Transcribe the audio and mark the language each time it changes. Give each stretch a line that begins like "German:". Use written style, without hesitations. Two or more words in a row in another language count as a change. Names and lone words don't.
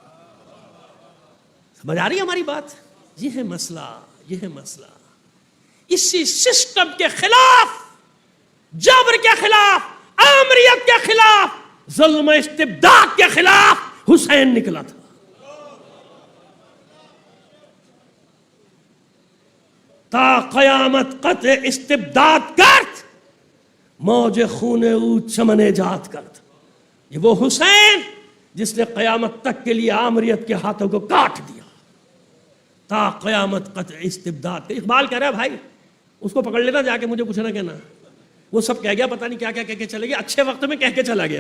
Urdu: سمجھ آ رہی ہے ہماری بات؟ یہ ہے مسئلہ، یہ ہے مسئلہ. اسی سسٹم کے خلاف، جبر کے خلاف، آمریت کے خلاف، ظلم و استبداد کے خلاف حسین نکلا تھا.
Persian: تا قیامت قطع استبداد کرد، موج خون او چمن ایجاد کرد.
Urdu: یہ وہ حسین جس نے قیامت تک کے لیے آمریت کے ہاتھوں کو کاٹ دیا.
Persian: تا قیامت قطع استبداد.
Urdu: اقبال کہہ رہا ہے بھائی اس کو پکڑ لینا جا کے، مجھے کچھ نہ کہنا. وہ سب کہہ گیا، پتہ نہیں کیا کیا کہہ کے چلے گیا، اچھے وقت میں کہہ کے چلا گیا.